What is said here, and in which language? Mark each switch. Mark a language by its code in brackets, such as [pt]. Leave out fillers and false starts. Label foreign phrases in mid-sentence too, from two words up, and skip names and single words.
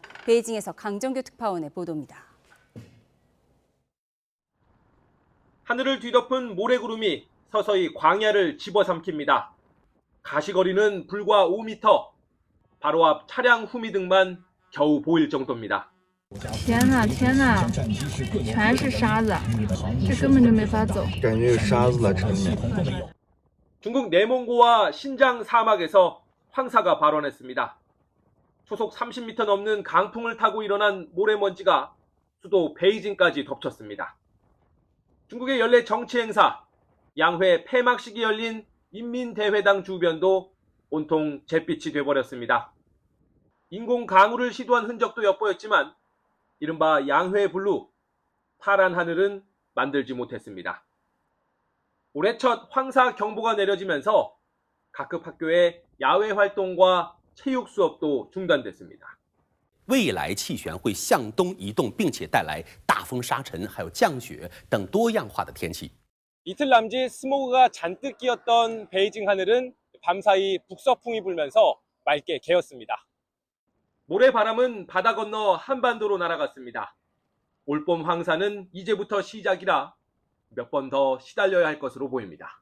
[ko] 베이징에서 강정규 특파원의 보도입니다. 하늘을 뒤덮은 모래구름이 서서히 광야를 집어삼킵니다. 가시거리는 불과 5m, 바로 앞 차량 후미 등만 겨우 보일 정도입니다. [zh] 天哪天哪全是沙子这根本就没法走 [ko] 중국 내몽고와 신장 사막에서 황사가 발원했습니다. 초속 30m 넘는 강풍을 타고 일어난 모래먼지가 수도 베이징까지 덮쳤습니다. 중국의 연례 정치 행사, 양회 폐막식이 열린 인민대회당 주변도 온통 잿빛이 돼버렸습니다. 인공 강우를 시도한 흔적도 엿보였지만 이른바 양회 블루, 파란 하늘은 만들지 못했습니다. 올해 첫 황사 경보가 내려지면서 각급 학교의 야외 활동과 체육 수업도 중단됐습니다. [zh] 未来气旋会向东移动，并且带来大风、沙尘，还有降雪等多样化的天气。 [ko] 이틀 남짓 스모그가 잔뜩 끼었던 베이징 하늘은 밤사이 북서풍이 불면서 맑게 개었습니다. 모래바람은 바다 건너 한반도로 날아갔습니다. 올봄 황사는 이제부터 시작이라 몇 번 더 시달려야 할 것으로 보입니다.